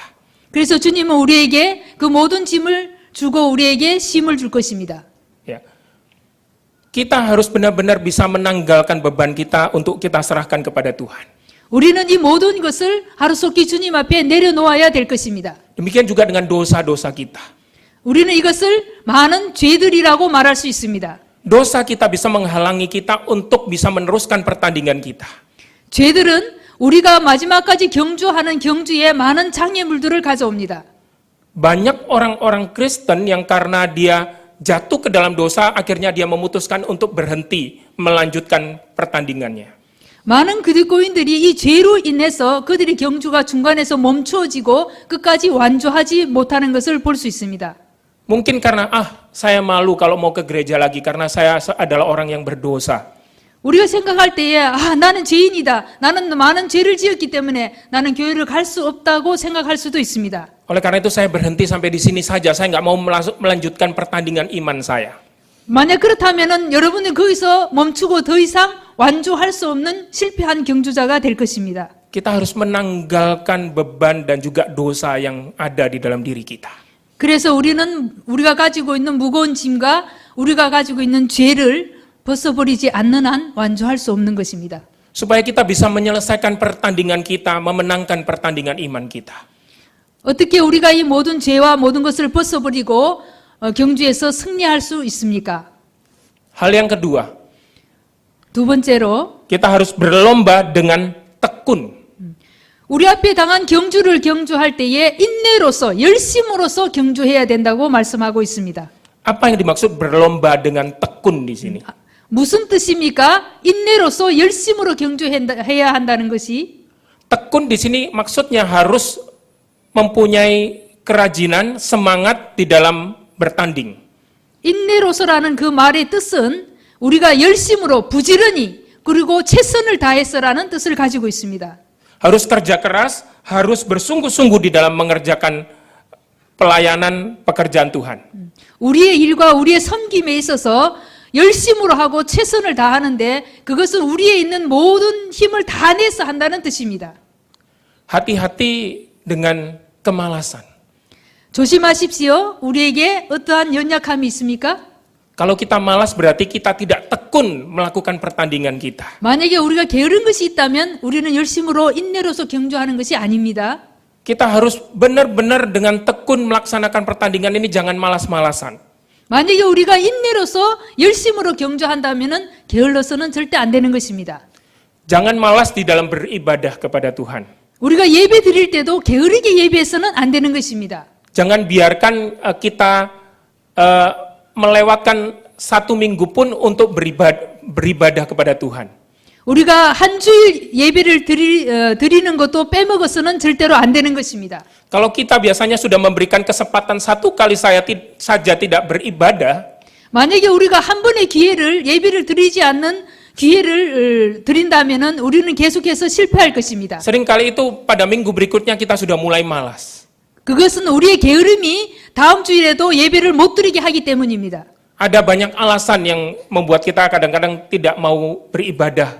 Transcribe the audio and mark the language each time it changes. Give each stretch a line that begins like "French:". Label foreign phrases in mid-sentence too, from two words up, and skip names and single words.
Korean: 그래서 주님은 우리에게 그 모든 짐을 주고 우리에게 쉼을 줄 것입니다.
Indonesian: Ya. Kita harus benar-benar bisa menanggalkan beban kita untuk kita serahkan kepada Tuhan.
Korean: 우리는 이 모든 것을 하루속히 주님 앞에 내려놓아야 될 것입니다.
Indonesian: Demikian juga dengan dosa-dosa kita.
Korean: 우리는 이것을 많은 죄들이라고 말할 수 있습니다.
Indonesian: Dosa kita bisa menghalangi kita untuk bisa meneruskan pertandingan kita.
Korean: 죄들은 우리가 마지막까지 경주하는 경주에 많은 장애물들을 가져옵니다.
Indonesian: Banyak orang-orang Kristen yang karena dia jatuh ke dalam dosa, akhirnya dia memutuskan untuk berhenti melanjutkan pertandingannya.
Korean: 많은 그리스도인들이 이 죄로 인해서 그들의 경주가 중간에서 멈추어지고 끝까지 완주하지 못하는 것을 볼 수 있습니다.
Indonesian: Mungkin karena, saya malu kalau mau ke gereja lagi karena saya adalah orang yang berdosa.
Korean: 우리가 생각할 때에 나는 죄인이다. 나는 많은 죄를 지었기 때문에 나는 교회를 갈 수 없다고 생각할 수도 있습니다.
Indonesian: Oleh karena itu saya berhenti sampai di sini saja. Saya nggak mau melanjutkan pertandingan iman saya.
Korean: 만약 그렇다면은 여러분은 거기서 멈추고 더 이상 완주할 수 없는 실패한 경주자가 될 것입니다.
Indonesian: Kita harus menanggalkan beban dan juga dosa yang ada di dalam diri kita.
Korean: 그래서 우리가 가지고 있는 무거운 짐과 우리가 가지고 있는 죄를 벗어버리지 않는 한 완주할 수 없는 것입니다.
Indonesian: Supaya kita bisa menyelesaikan pertandingan kita, memenangkan pertandingan iman kita.
Korean: 어떻게 우리가 이 모든 죄와 모든 것을 벗어버리고 경주에서 승리할 수 있습니까?
Indonesian: Hal yang kedua,
Korean: 두 번째로
Indonesian: kita harus berlomba dengan tekun.
Korean: 우리 앞에 당한 경주를 경주할 때에 인내로서 열심으로서 경주해야 된다고 말씀하고 있습니다.
Indonesian: Apa yang dimaksud berlomba dengan tekun di sini?
Korean: 무슨 뜻입니까? 인내로서 열심으로 경주해야 한다는 것이
Indonesian: Tekun di sini maksudnya harus mempunyai kerajinan, semangat di dalam bertanding.
Korean: 인내로서라는 그 말의 뜻은 우리가 열심으로 부지런히 그리고 최선을 다해서라는 뜻을 가지고 있습니다.
Indonesian: Harus kerja keras, harus bersungguh-sungguh di dalam mengerjakan pelayanan pekerjaan Tuhan.
Korean: 우리의 일과 우리의 섬김에 있어서 열심으로 하고 최선을 다하는데 그것은 우리에 있는 모든 힘을 다 내서 한다는 뜻입니다.
Indonesian: Hati-hati dengan kemalasan.
Korean: 조심하십시오. 우리에게 어떠한 연약함이 있습니까?
Indonesian: Kalau kita malas berarti kita tidak tekun melakukan pertandingan kita.
Korean: 만약에 우리가 게으른 것이 있다면 우리는 열심으로 인내로서 경주하는 것이 아닙니다.
Indonesian: Kita harus benar-benar dengan tekun melaksanakan pertandingan ini, jangan malas-malasan.
Korean: 만약에 우리가 인내로서 열심으로 경주한다면 게을러서는 절대 안 되는 것입니다.
Indonesian: Jangan malas di dalam beribadah kepada Tuhan.
Korean: 우리가 예배 드릴 때도 게으르게 예배해서는 안 되는 것입니다.
Indonesian: Jangan biarkan kita melewatkan satu minggu pun untuk beribadah kepada Tuhan.
Korean: 우리가 한 주일 예배를 드리는 것도 빼먹어서는 절대로 안 되는 것입니다.
Indonesian: Kalau kita biasanya sudah memberikan kesempatan satu kali saja tidak beribadah,
Korean: 만약에 우리가 한 번의 예배를 드리지 않는 기회를 드린다면은 우리는 계속해서 실패할 것입니다.
Indonesian: seringkali itu pada minggu berikutnya kita sudah mulai malas.
Korean: 그것은 우리의 게으름이 다음 주일에도 예배를 못 드리게 하기 때문입니다.
Indonesian: Ada banyak alasan yang membuat kita kadang-kadang tidak mau beribadah.